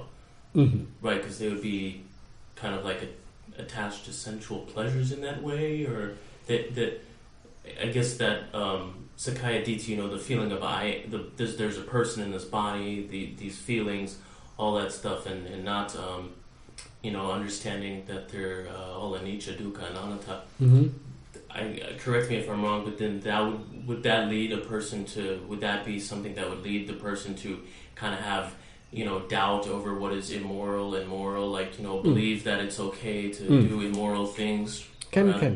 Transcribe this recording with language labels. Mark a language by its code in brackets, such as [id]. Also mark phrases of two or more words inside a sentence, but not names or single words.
[en] Right, because they would be kind of like attached to sensual pleasures in that way, or that I guess that [pi] Sakaya Ditti, [en] the feeling of there's a person in this body, these feelings, all that stuff, and not understanding that they're all [pi] anicca, dukkha, [en] and anatta. Correct me if I'm wrong, but then would that lead a person to? Would that be something that would lead the person to kind of have doubt over what is immoral and moral? Like believe that it's okay to do immoral things. Can.